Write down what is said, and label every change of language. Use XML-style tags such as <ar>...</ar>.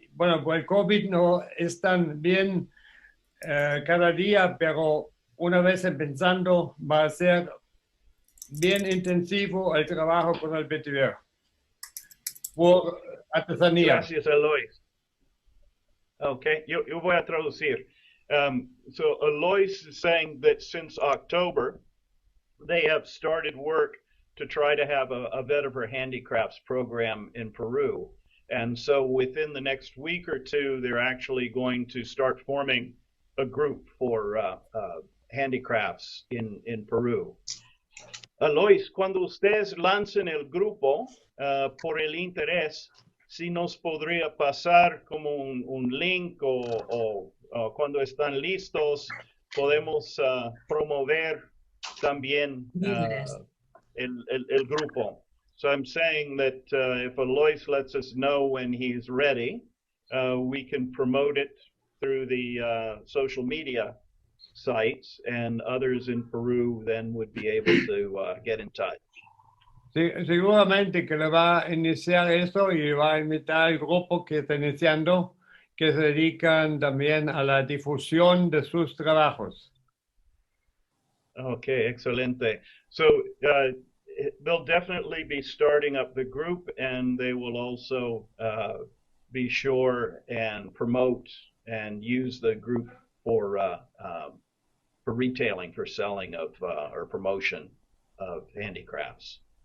<es>Bueno, por el COVID no están bien cada día, pero una vez empezando va a ser bien intensivo el trabajo con el vetiver por artesanía. Gracias, Alois. Okay, yo voy a traducir.</es> <en>So Alois is saying that since October, they have started work to try to have a vetiver handicrafts program in Peru. And so within the next week or two, they're actually going to start forming a group for handicrafts in Peru.</en> <es>Lois, cuando ustedes lancen el grupo por el interés, si nos podría pasar como un link o cuando están listos, podemos promover también el grupo.</es> <en>So I'm saying that if Alois lets us know when he's ready, we can promote it through the social media sites, and others in Peru then would be able to get in touch.</en> <es>Sí, seguramente que le va a iniciar eso y va a invitar al grupo que está iniciando, que se dedican también a la difusión de sus trabajos. Okay, excelente.</es> <en>So they'll definitely be starting up the group, and they will also be sure and promote and use the group for retailing, for selling of or promotion of handicrafts.</en>